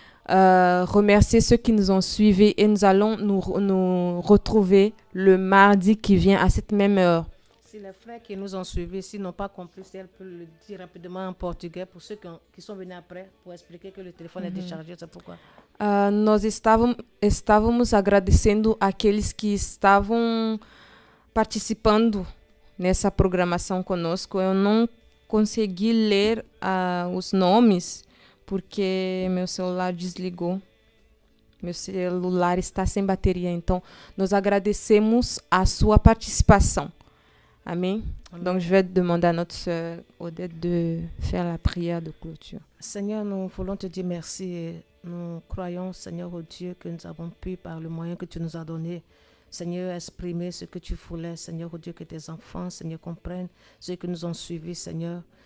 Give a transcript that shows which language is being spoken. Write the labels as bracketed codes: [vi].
[fr] remercier ceux qui nous ont suivis et nous allons nous retrouver le mardi qui vient à cette même heure. Si les frères qui nous ont suivis, s'ils n'ont pas compris, si elle peut le dire rapidement en portugais pour ceux qui sont venus après, pour expliquer que le téléphone est déchargé, c'est pourquoi. [pt] Nós estávamos agradecendo aqueles que estavam participando nessa programação conosco. Eu não consegui ler os nomes porque meu celular desligou. Meu celular está sem bateria, então nós agradecemos a sua participação. Amen. [fr] Donc, je vais demander à notre sœur Odette de faire la prière de clôture. Seigneur, nous voulons te dire merci et nous croyons, Seigneur, au Dieu, que nous avons pu, par le moyen que tu nous as donné, Seigneur, exprimer ce que tu voulais, Seigneur, au Dieu, que tes enfants, Seigneur, comprennent ceux qui nous ont suivis, Seigneur.